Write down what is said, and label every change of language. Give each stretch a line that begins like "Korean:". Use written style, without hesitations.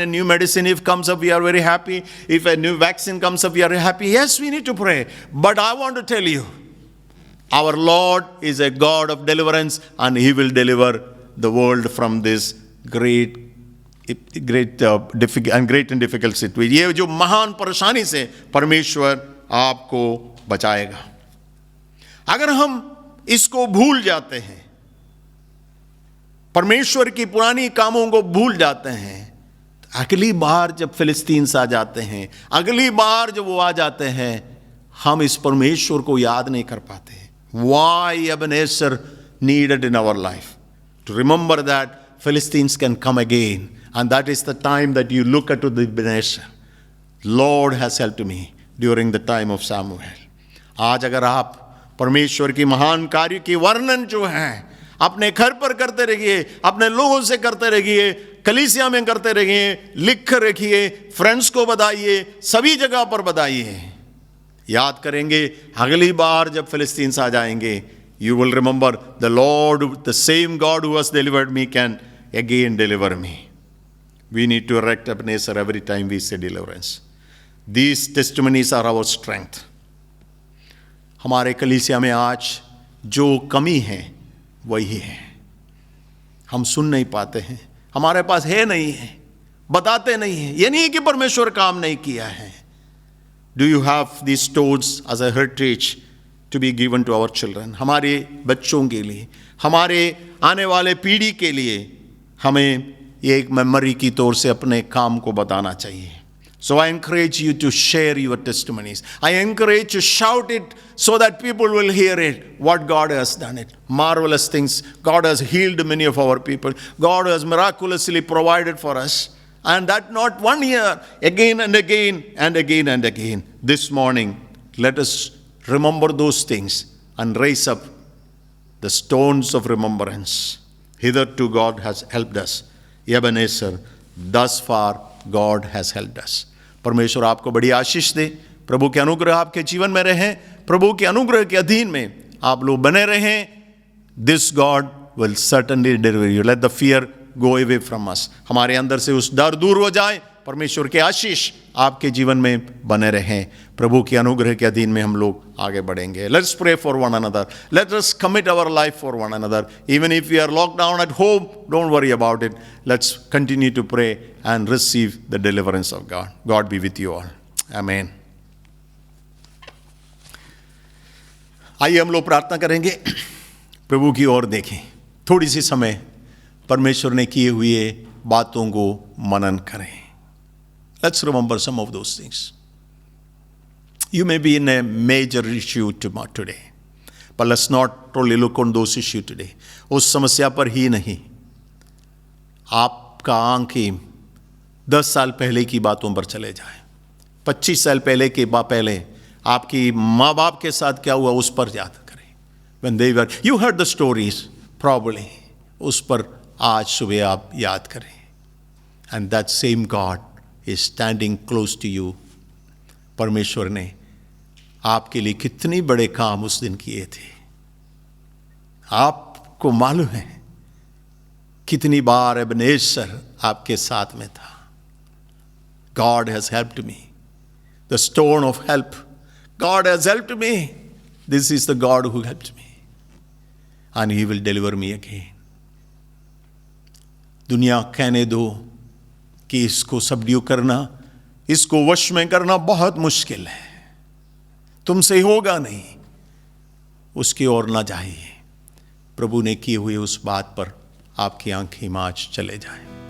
English: A new medicine, if comes up, we are very happy. If a new vaccine comes up, we are happy. Yes, we need to pray. But I want to tell you, our Lord is a God of deliverance, and he will deliver the world from this great and difficult situation.
Hindi: ये जो महान परेशानी से परमेश्वर आपको बचाएगा। अगर हम इसको भूल जाते हैं, परमेश्वर की पुरानी कामों को भूल जाते हैं, अगली बार जब फिलिस्तीन्स आ जाते हैं, अगली बार जब वो आ जाते हैं, हम इस परमेश्वर को याद नहीं कर पाते।
English: Why Ebenezer needed in our life to remember that Philistines can come again. And that is the time that you look at the Ebenezer. Lord has helped me during the time of Samuel.
Hindi: आज अगर आप परमेश्वर की महान कार्य की वर्णन जो है अपने घर पर करते रहिए, अपने लोगों से करते रहिए, कलीसिया में करते रहिए, लिख रखिए, फ्रेंड्स को बताइए, सभी जगह पर बताइए। याद करेंगे, अगली बार जब फिलिस्तीन्स आ जाएंगे,
English: you will remember the Lord, the same God who has delivered me can again deliver me. We need to erect Ebenezer every time we say deliverance. These testimonies are our strength.
Hindi: हमारे कलीसिया में आज जो कमी है वही है, हम सुन नहीं पाते हैं, हमारे पास है नहीं है, बताते नहीं हैं। ये नहीं कि परमेश्वर काम नहीं किया है।
English: Do you have these stones as a heritage to be given to our children?
Hindi: हमारे बच्चों के लिए, हमारे आने वाले पीढ़ी के लिए हमें ये एक मेमोरी की तौर से अपने काम को बताना चाहिए।
English: So I encourage you to share your testimonies. I encourage you to shout it so that people will hear it, what God has done it. Marvelous things. God has healed many of our people. God has miraculously provided for us. And that not 1 year, again and again and again and again. This morning, let us remember those things and raise up the stones of remembrance. Hitherto God has helped us. Ebenezer, thus far God has helped us.
Hindi: परमेश्वर आपको बड़ी आशीष दे, प्रभु के अनुग्रह आपके जीवन में रहे, प्रभु के अनुग्रह के अधीन में आप लोग बने रहें.
English: This God will certainly deliver you. Let the fear go away from us.
Hindi: हमारे अंदर से उस डर दूर हो जाए. परमेश्वर के आशीष आपके जीवन में बने रहें. प्रभु के अनुग्रह के अधीन में हम लोग आगे बढ़ेंगे.
English: Let's pray for one another. Let us commit our life for one another. Even if we are locked down at home, don't worry about it. Let's continue to pray and receive the deliverance of God. God be with you all. Amen.
Hindi: आइए हम लोग प्रार्थना करेंगे, प्रभु की ओर देखें, थोड़ी सी समय परमेश्वर ने किए हुए बातों को मनन करें.
English: Let's remember some of those things. You may be in a major issue today, but let's not only look on those issues today.
Hindi: उस समस्या पर ही नहीं, आपका आंखें 10 साल पहले की बातों पर चले जाए, 25 साल पहले के पहले आपकी माँ बाप के साथ क्या हुआ उस पर याद करें.
English: When they were, you heard the stories probably,
Hindi: उस पर आज सुबह आप याद करें.
English: And that same God is standing close to you.
Hindi: परमेश्वर ने आपके लिए कितने बड़े काम उस दिन किए थे. आपको मालूम है कितनी बार एबनेजर आपके साथ में था.
English: God has helped me. The stone of help. God has helped me. This is the God who helped me. And He will deliver me again.
Hindi: दुनिया कहने दो कि इसको सबड्यू करना, इसको वश में करना बहुत मुश्किल है, तुमसे होगा नहीं, उसकी ओर ना जाइए. प्रभु ने किए हुए उस बात पर आपकी आंखें आज चले जाएं.